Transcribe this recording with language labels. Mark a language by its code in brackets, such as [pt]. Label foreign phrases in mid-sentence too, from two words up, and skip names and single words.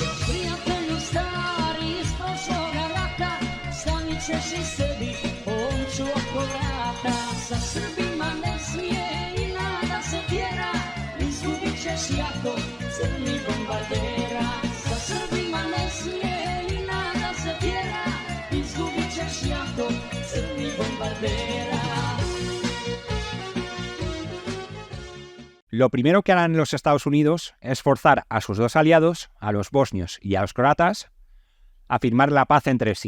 [sr] Prijatelju stari iz prošloga rata, stavit ćeš i sebi omču oko vrata. Sa Srbima ne smije i nada se tjera, izgubit ćeš jako crni bombardera. Sa Srbima ne smije [es] Lo primero que harán los Estados Unidos es forzar a sus dos aliados, a los bosnios y a los croatas, a firmar la paz entre sí.